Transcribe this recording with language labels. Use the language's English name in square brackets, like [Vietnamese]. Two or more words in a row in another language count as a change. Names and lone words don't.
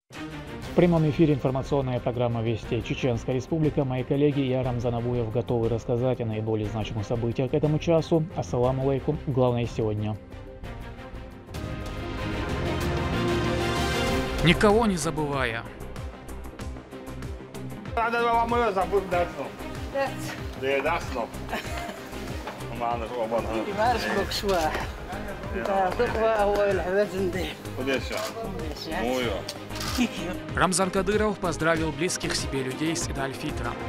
[Russian] В прямом эфире информационная программа «Вести Чеченская Республика». Мои коллеги и я, Рамзан Абуев, готовы рассказать о наиболее значимых событиях к этому часу. [Arabic] السلام عليكم. [Russian] Главное сегодня. Никого не забывая. Рамзан Кадыров поздравил близких себе людей с Идаль-Фитром.